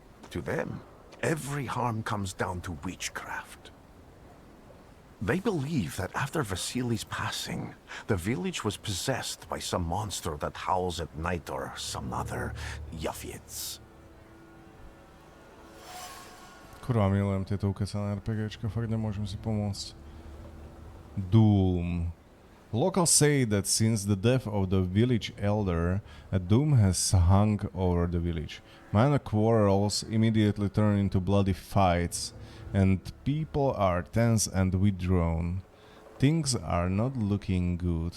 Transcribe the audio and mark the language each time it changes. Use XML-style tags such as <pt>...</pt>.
<en>To them, every harm comes down to witchcraft. They believe that after Vasily's passing, the village was possessed by some monster that howls at night or some other Yafiets.</en> <sk>Kurva, milujem tieto ukecané RPGčka, fakt nemôžem si pomôcť.</sk> <en>Doom. Locals say that since the death of the village elder, a doom has hung over the village. Minor quarrels immediately turn into bloody fights, and people are tense and withdrawn. Things are not looking good.</en>